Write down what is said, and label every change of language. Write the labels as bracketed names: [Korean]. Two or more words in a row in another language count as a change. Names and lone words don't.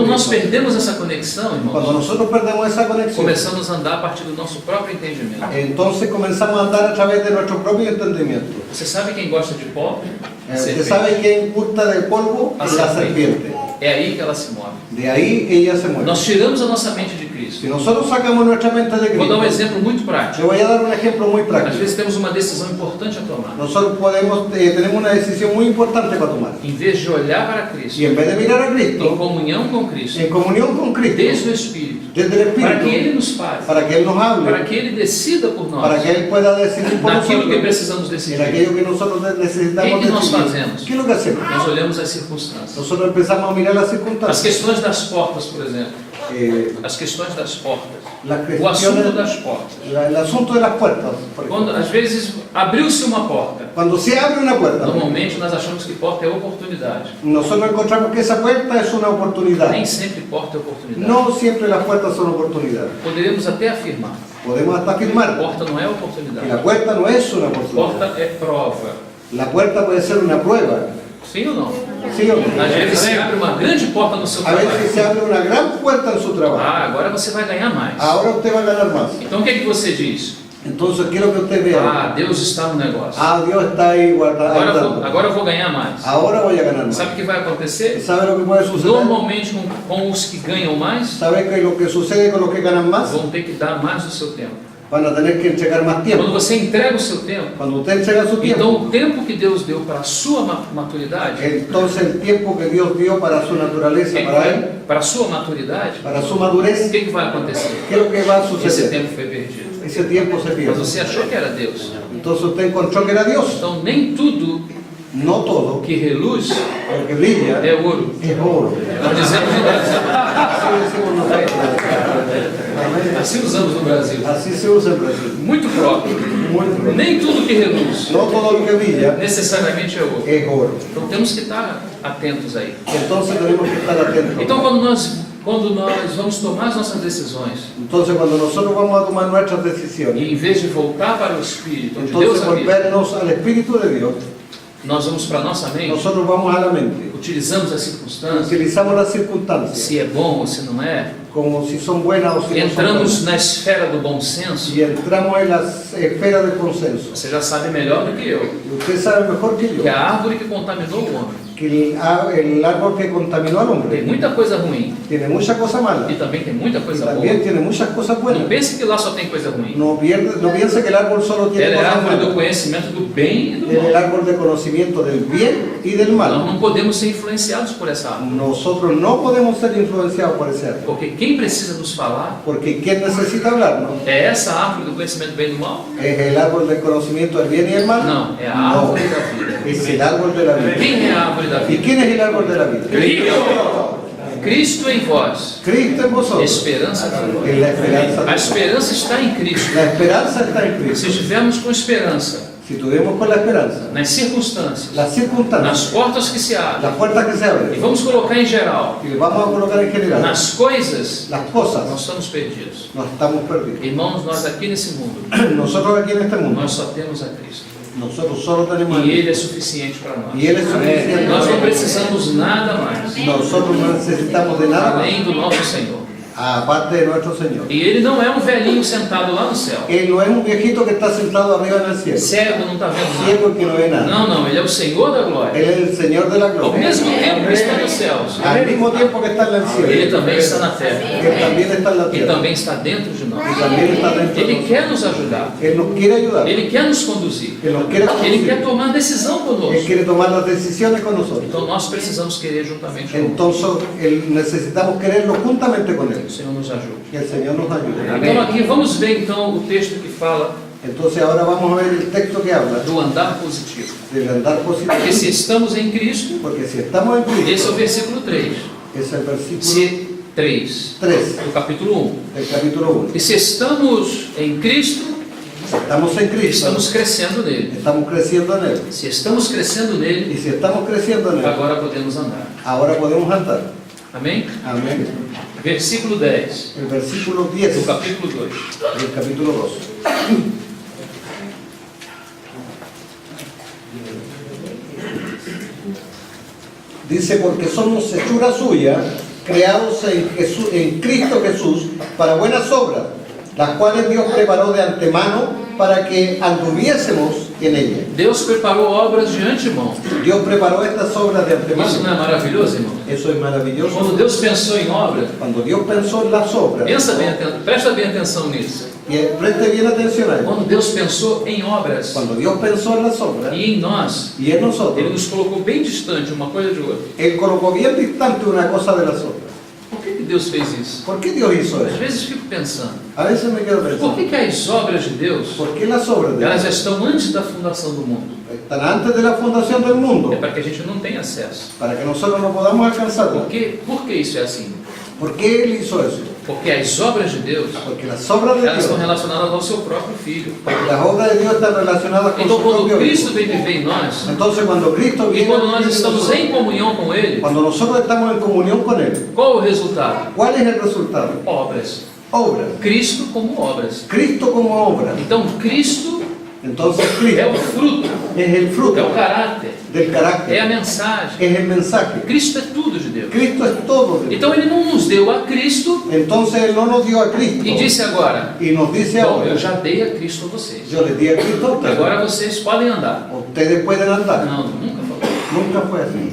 [Portuguese] Quando nós Cristo. perdemos essa conexão, [Spanish] Cuando [Portuguese] irmãos, [Spanish] nosotros perdemos esa conexión, [Portuguese] começamos a andar a partir do nosso próprio entendimento. [Spanish] entonces comenzamos a andar a través de nuestro propio entendimiento. [Portuguese] Você sabe quem gosta de pó? [Spanish] Usted [Portuguese] Serpente. [Spanish] sabe quién gusta del polvo, [Portuguese] A [Spanish] es la serpiente. serpiente. [Portuguese] É aí que ela se move. [Spanish] De ahí ella se mueve. [Portuguese] Nós tiramos a nossa mente de Cristo. [Spanish] Si nosotros sacamos nuestra mente de [Portuguese] Vou dar um [Spanish] Cristo, [Portuguese] exemplo muito [Spanish] le [Portuguese] prático. [Spanish] voy a dar un ejemplo muy [Portuguese] Às [Spanish] práctico. [Portuguese] vezes temos uma decisão importante a tomar. [Spanish] Nosotros tenemos una decisión muy importante para tomar. [Portuguese] Em vez de olhar para Cristo, [Spanish] Y en vez de mirar a [Portuguese] em [Spanish] Cristo, [Portuguese] comunhão com Cristo, [Spanish] en comunión con [Portuguese] desde [Spanish] Cristo, [Portuguese] o Espírito, [Spanish] desde el [Portuguese] para que Ele [Spanish] Espíritu, [Portuguese] nos fale, [Spanish] para que Él nos [Portuguese] para [Spanish] hable, [Portuguese] que Ele decida por nós, [Spanish] para que Él pueda decidir por [Portuguese] naquilo que [Spanish] nosotros, [Portuguese] precisamos [Spanish] en [Portuguese] decidir. [Spanish] aquello que nosotros necesitamos ¿Qué nos decidir. hacemos? ¿Qué es lo que hacemos? [Portuguese] Nós olhamos as circunstâncias. [Spanish] Nosotros empezamos a mirar las [Portuguese] As [Spanish] circunstancias. [Portuguese] questões das portas, por exemplo. Eh, As questões das portas. [Spanish] las [Portuguese] O assunto [Spanish] cuestiones, [Portuguese] das portas. [Spanish] el asunto de las puertas. Por [Portuguese] Quando, [Spanish] ejemplo. [Portuguese] às vezes, abriu-se uma porta. [Spanish] Cuando se abre una puerta, [Portuguese] Normalmente, nós achamos que porta é oportunidade. [Spanish] nosotros encontramos que esa puerta es una oportunidad. [Portuguese] Nem sempre porta é oportunidade. [Spanish] No siempre las puertas son oportunidades. [Portuguese] Poderíamos até afirmar. [Spanish] Podemos hasta afirmar [Portuguese] Porta não é [Spanish] que la [Portuguese] oportunidade. [Spanish] puerta no es una oportunidad. [Portuguese] Porta é prova. [Spanish] La puerta puede ser una prueba. [Portuguese] Sim ou não? [Spanish] ¿Sí o no? [Portuguese] Às vezes se abre uma grande porta no seu [Spanish] A veces se [Portuguese] trabalho. [Spanish] abre una gran puerta en su trabajo. [Portuguese] Ah, agora você vai ganhar mais. [Spanish] Ahora usted va a ganar más. [Portuguese] Então o que é que você diz? [Spanish] Entonces quiero que usted vea. [Portuguese] Ah, Deus está no negócio. [Spanish] Dios está ahí guardando. [Portuguese] Agora eu vou ganhar mais. [Spanish] Ahora voy a ganar más. [Portuguese] Sabe o que vai acontecer? [Spanish] ¿Sabe lo que puede suceder? [Portuguese] Normalmente com os que ganham mais, [Spanish] ¿Sabe que lo que sucede con los que ganan más? [Portuguese] vão ter que dar mais do seu tempo. [Spanish] Van a tener que entregar más [Portuguese] Quando [Spanish] tiempo. [Portuguese] você entrega o seu tempo, [Spanish] Cuando usted entrega su tiempo, [Portuguese] então o tempo que Deus deu para a sua maturidade, [Spanish] entonces el tiempo que Dios dio para su naturaleza, [Portuguese] para a sua maturidade, [Spanish] para su madurez, [Portuguese] o que vai acontecer? [Spanish] ¿qué es lo que va a [Portuguese] Esse [Spanish] suceder? [Portuguese] tempo foi perdido. [Spanish] Ese tiempo se [Portuguese] Mas [Spanish] pierde. [Portuguese] você achou que era Deus. [Spanish] Entonces usted encontró que era Dios. [Portuguese] Então nem tudo [Spanish] No todo, [Portuguese] que reluz [Spanish] lo que brilla [Portuguese] é ouro. [Spanish] es oro. [Portuguese] Nós dizemos no Brasil. [Spanish] Así decimos nosotros. Amén. [Portuguese] Assim usamos no Brasil. [Spanish] Así se usa en Brasil. [Portuguese] Muito próprio. [Spanish] Muy bien. [Portuguese] Nem tudo que reluz [Spanish] No todo lo que brilla [Portuguese] necessariamente é ouro. [Spanish] es oro. [Portuguese] Então temos que estar atentos aí. [Spanish] Entonces tenemos que estar atentos. [Portuguese] Então quando nós vamos tomar as nossas decisões, [Spanish] Entonces cuando nosotros vamos a tomar nuestras decisiones, [Portuguese] e em vez de voltar para o Espírito, onde Deus [Spanish] entonces [Portuguese] habita, [Spanish] volvernos al Espíritu de Dios, [Portuguese] nós vamos para a nossa mente, [Spanish] nosotros vamos a la mente, [Portuguese] utilizamos as circunstâncias, [Spanish] utilizamos las circunstancias [Portuguese] se é bom ou se não é, [Spanish] como si son buenas o si no son [Portuguese] entramos [Spanish] buenas, [Portuguese] na esfera do bom senso. [Spanish] y entramos en la esfera del consenso. [Portuguese] Você já sabe melhor do que eu, [Spanish] Y usted sabe mejor que yo [Portuguese] que a árvore que contaminou o homem [Spanish] que el árbol que contaminó al [Portuguese] tem [Spanish] hombre [Portuguese] muita coisa ruim [Spanish] tiene mucha cosa mala [Portuguese] e também tem muita [Spanish] y [Portuguese] coisa boa. [Spanish] también tiene muchas cosas [Portuguese] Não [Spanish] buenas. [Portuguese] pense que lá só tem coisa ruim. [Spanish] No piense que el árbol solo tiene [Portuguese] Ela é a [Spanish] cosas [Portuguese] árvore do [Spanish] malas. [Portuguese] conhecimento do bem e do [Spanish] Es el [Portuguese] mal. [Spanish] árbol de conocimiento del bien y del [Portuguese] Nós [Spanish] mal. [Portuguese] não podemos ser influenciados por essa árvore, [Spanish] Nosotros no podemos ser influenciados por ese árbol. [Portuguese] porque quem precisa nos falar [Spanish] Porque quien necesita hablarnos [Portuguese] é essa árvore do conhecimento do bem e do mal? [Spanish] es el árbol del conocimiento del bien y del mal. [Portuguese] Não, é a [Spanish] No, [Portuguese] árvore da vida. [Spanish] es el árbol de la vida. [Portuguese] Quem é a árvore da [Spanish] ¿Y [Portuguese] vida? [Spanish] quién es el árbol de la vida? [Portuguese] Cristo! Cristo em vós, [Spanish] Cristo en vosotros. [Portuguese] esperança da [Spanish] Es [Portuguese] glória. [Spanish] la esperanza. [Portuguese] A esperança está em Cristo. [Spanish] La esperanza está en [Portuguese] Se [Spanish] Cristo. [Portuguese] estivermos com esperança [Spanish] Si tuvimos con la esperanza, [Portuguese] nas circunstâncias, [Spanish] las circunstancias, [Portuguese] nas portas que se abrem, [Spanish] las puertas que se [Portuguese] e [Spanish] abren, [Portuguese] vamos colocar em geral, [Spanish] y vamos a colocar en general, [Portuguese] nas coisas, [Spanish] las [Portuguese] nós [Spanish] cosas, [Portuguese] estamos perdidos. [Spanish] no estamos perdidos. [Portuguese] Irmãos, nós aqui nesse mundo, [Spanish] Nosotros aquí en este mundo, [Portuguese] nós só temos a Cristo. [Spanish] nosotros solo tenemos a [Portuguese] E [Spanish] Cristo. [Portuguese] Ele é suficiente para nós. [Spanish] Y Él es suficiente. [Portuguese] Nós não precisamos nada mais, [Spanish] Nosotros no necesitamos de nada más, [Portuguese] além do nosso Senhor. [Spanish] aparte de nuestro Señor. [Portuguese] E Ele não é um velhinho sentado lá no céu. [Spanish] Él no es un viejito que está sentado arriba en el cielo, [Portuguese] Cego, não está vendo nada. [Spanish] ciego que no ve nada. [Portuguese] Não, não, Ele é o Senhor da glória. [Spanish] Él es el Señor de la [Portuguese] Ao [Spanish] gloria. [Portuguese] mesmo tempo que está nos céus, [Spanish] Al mismo tiempo que está en el [Portuguese] Ele [Spanish] cielo, [Portuguese] também está na terra. [Spanish] Él también está en la [Portuguese] E [Spanish] tierra. [Portuguese] também está dentro de nós. [Spanish] Y también está dentro de [Portuguese] Ele [Spanish] nosotros. [Portuguese] quer nos ajudar. [Spanish] Él nos quiere ayudar. [Portuguese] Ele quer nos conduzir. [Spanish] Él nos quiere [Portuguese] Ele quer [Spanish] conducir. [Portuguese] tomar decisão [Spanish] Él [Portuguese] conosco. [Spanish] quiere tomar las decisiones con nosotros. [Portuguese] Então nós precisamos querer juntamente com Ele. [Spanish] Entonces, necesitamos quererlo juntamente con Él. [Portuguese] O Senhor nos ajude. [Spanish] Que el Señor nos ayude. [Portuguese] Então aqui vamos ver então o texto que fala [Spanish] Entonces ahora vamos a ver el texto que habla [Portuguese] do andar positivo. [Spanish] del andar [Portuguese] Porque [Spanish] positivo. [Portuguese] se estamos em Cristo, [Spanish] Porque si estamos en [Portuguese] esse é [Spanish] Cristo, [Portuguese] o versículo 3. [Spanish] es el versículo [Portuguese] Se 3 [Spanish] 3 [Portuguese] do capítulo 1. [Spanish] del capítulo 1. [Portuguese] E se estamos em Cristo, [Spanish] Estamos en Cristo, [Portuguese] estamos crescendo nele. [Spanish] estamos creciendo en Él. [Portuguese] Se estamos crescendo nele, [Spanish] Y si estamos creciendo en Él, [Portuguese] agora podemos andar. [Spanish] ahora podemos andar. [Portuguese] Amém? [Spanish] Amén. [Portuguese] Versículo 10 [Spanish] El versículo 10 [Portuguese] do capítulo 2. [Spanish] del capítulo 2. Dice, porque somos hechura suya, creados en Cristo Jesús para buenas obras, las cuales Dios preparó de antemano para que anduviésemos en ellas. [Portuguese] Deus preparou obras de antemão. [Spanish] Dios preparó estas obras de [Portuguese] Isso [Spanish] antemano. [Portuguese] não é maravilhoso, irmão? [Spanish] Eso es maravilloso. [Portuguese] Quando Deus pensou em obras, [Spanish] Cuando Dios pensó en las obras, [Portuguese] presta bem atenção nisso. [Spanish] y preste bien atención a eso. [Portuguese] Quando Deus pensou em obras [Spanish] Cuando Dios pensó en las obras [Portuguese] e em nós, [Spanish] y en [Portuguese] Ele [Spanish] nosotros, [Portuguese] nos colocou bem distante uma coisa de outra. [Spanish] Él colocó bien distante una cosa de las otras. [Portuguese] Por que Deus fez isso? [Spanish] ¿Por qué Dios hizo [Portuguese] Às [Spanish] eso? [Portuguese] vezes fico pensando, [Spanish] A veces me quedo [Portuguese] por [Spanish] pensando, [Portuguese] que as obras de Deus, [Spanish] ¿por qué las obras de [Portuguese] elas [Spanish] Dios [Portuguese] já estão antes da fundação do mundo? [Spanish] están antes de la fundación del [Portuguese] É [Spanish] mundo? [Portuguese] para que a gente não tenha acesso. [Spanish] Para que nosotros no podamos alcanzarlo. [Portuguese] Por que isso é assim? [Spanish] ¿Por qué Él hizo eso? [Portuguese] Porque as obras de Deus, [Spanish] Porque las obras de [Portuguese] elas [Spanish] Dios, [Portuguese] estão relacionadas ao seu próprio Filho. [Spanish] porque las obras de Dios están relacionadas con [Portuguese] Então, [Spanish] su [Portuguese] quando [Spanish] propio [Portuguese] Cristo [Spanish] Hijo. [Portuguese] vem viver em nós, [Spanish] Entonces, cuando Cristo [Portuguese] e [Spanish] viene, [Portuguese] quando [Spanish] a [Portuguese] nós [Spanish] vivir en [Portuguese] estamos [Spanish] nosotros, [Portuguese] em comunhão com Ele, [Spanish] cuando nosotros estamos en comunión con Él, [Portuguese] qual o resultado? [Spanish] ¿cuál es el resultado? [Portuguese] Obras. [Spanish] Obras. [Portuguese] Cristo como obras. [Spanish] Cristo como obra. [Portuguese] Então, Cristo [Spanish] Entonces [Portuguese] é [Spanish] Cristo [Portuguese] o fruto, [Spanish] es el [Portuguese] é o [Spanish] fruto [Portuguese] caráter, [Spanish] del [Portuguese] é a [Spanish] carácter, [Portuguese] mensagem. [Spanish] es el mensaje. [Portuguese] Cristo é tudo de Deus. [Spanish] Cristo es todo de Dios. [Portuguese] Então ele não nos deu a Cristo [Spanish] Entonces Él no nos dio a Cristo [Portuguese] e disse agora: [Spanish] y nos dice [Portuguese] bom, eu [Spanish] ahora, [Portuguese] já dei a Cristo a vocês. [Spanish] yo les di a Cristo a ustedes. [Portuguese] Agora vocês podem andar. [Spanish] Ustedes pueden andar. [Portuguese] Não, nunca falou. [Spanish] Nunca fue así.